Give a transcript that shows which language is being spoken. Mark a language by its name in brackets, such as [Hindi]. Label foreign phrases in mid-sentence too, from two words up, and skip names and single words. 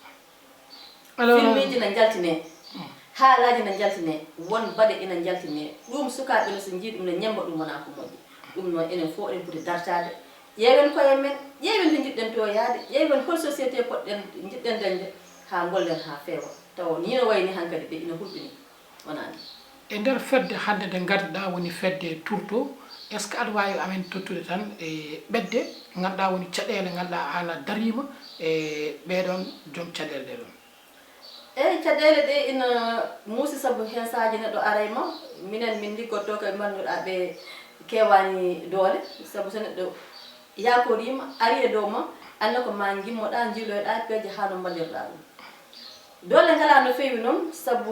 [Fula] filmiji ne jaltine haalaji ne jaltine won baɗe ina jaltine ɗum sukaɓe no so jii ɗum ne ñemba ɗum wona ko moƴƴi ɗum noon enen fof eɗen poti dartade ƴeewen koye men ƴeewen to jiɗɗen to yaade ƴeewen hol société poɗɗen jiɗɗen dañde ha gollen ha feewa taw ni no wayni hankkadi ɓe ina hulɓini wonani e nder fedde hande nde gardiɗa woni fedde tourto [French] est ce que [Fula] aɗa wawi amen tottude tan e ɓedde ganduɗa woni caɗele ganduɗa an a darima e ɓeɗon joom caɗele ɗe ɗon eyyi caɗele ɗe ina muusi saabu hen sahaji neɗɗo arayma minen min liggotto koye mbannuɗa ɓe kewani doole saabu so neɗɗo yakorima ari e dow ma anna ko ma gimmoɗa jiiloyɗa peeje ha no ballirɗa ɗum doole ngala no feewi noon saabu